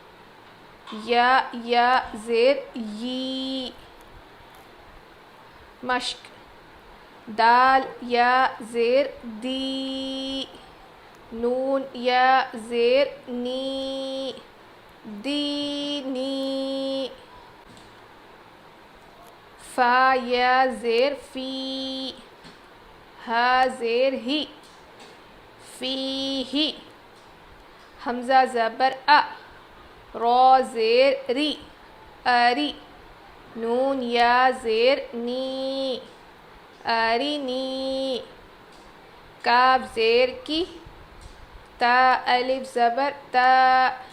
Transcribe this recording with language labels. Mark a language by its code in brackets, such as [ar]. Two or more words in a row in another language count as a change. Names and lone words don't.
[ur] یا زیر یی، مشق، دال یا زیر دی، نون یا زیر نی، دینی، فا یا زیر فی، ہا زیر ہی، فی ہی، حمزہ زبر ا، را زیر ری، اری، نون یا زیر نی، ارینی، کاف زیر کی، تا الف زبر تا،